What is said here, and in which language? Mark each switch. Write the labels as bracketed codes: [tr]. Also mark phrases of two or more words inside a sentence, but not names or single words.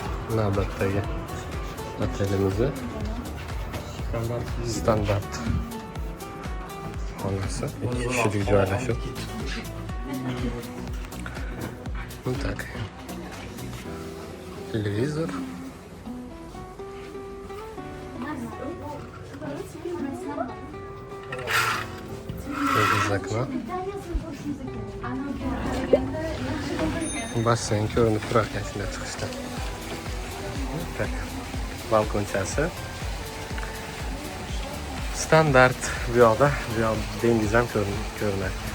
[uz] Navbatdagi otelimizni standart xonasi, 2 kishilik joylashuv. [ru] Так. Телевизор. Из окна. [uz] Basseyn ko'rinib turar ekan shunday chiqishda. Tak. Balkonchasi. Standart bu yoqda dengiz ham ko'rinadi.